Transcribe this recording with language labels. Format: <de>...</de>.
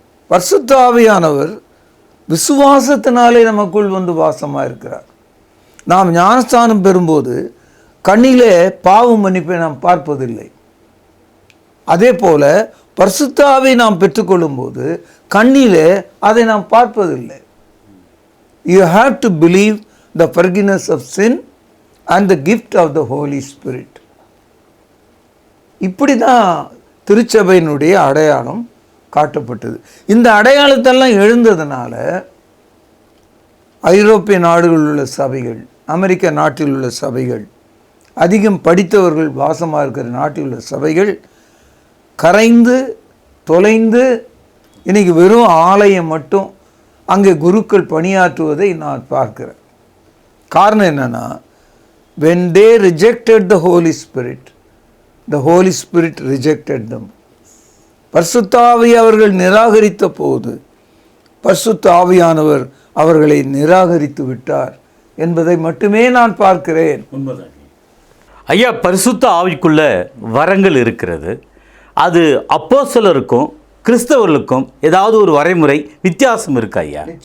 <ta>பரிசுத்த ஆவியானவர் விசுவாசத்தினாலே நமக்குள் வந்து வாசமாக இருக்கிறார். நாம் ஞானஸ்தானம் பெறும்போது கண்ணிலே பாவ மன்னிப்பை நாம் பார்ப்பதில்லை. அதே போல பரிசுத்த ஆவியை நாம் பெற்றுக்கொள்ளும் போது கண்ணிலே அதை நாம் பார்ப்பதில்லை.</ta> <en>You have to believe the forgiveness of sin and the gift of the Holy Spirit.</en> <ta>இப்படி தான் திருச்சபையினுடைய அடையாளம் காட்டப்பட்டது. இந்த அடையாளத்தெல்லாம் எழுந்ததுனால ஐரோப்பிய நாடுகளில் உள்ள சபைகள், அமெரிக்க நாட்டில் உள்ள சபைகள், அதிகம் படித்தவர்கள் வாசமாக இருக்கிற நாட்டில் உள்ள சபைகள் கரைந்து தொலைந்து இன்னைக்கு வெறும் ஆலயம் மட்டும் அங்கே குருக்கள் பணியாற்றுவதை நான் பார்க்கிறேன். காரணம் என்னன்னா,</ta> <en>when they rejected the Holy Spirit, the Holy Spirit rejected them.</en> <ta>பரிசுத்த ஆவியை அவர்கள் நிராகரித்த போது பரிசுத்த ஆவியானவர் அவர்களை நிராகரித்து விட்டார் என்பதை மட்டுமே நான் பார்க்கிறேன். ஐயா, பரிசுத்த ஆவிக்குள்ள வரங்கள் இருக்கிறது. அது அப்போஸ்தலருக்கும் கிறிஸ்தவர்களுக்கும் ஏதாவது ஒரு வரைமுறை வித்தியாசம் இருக்கா ஐயா?</ta>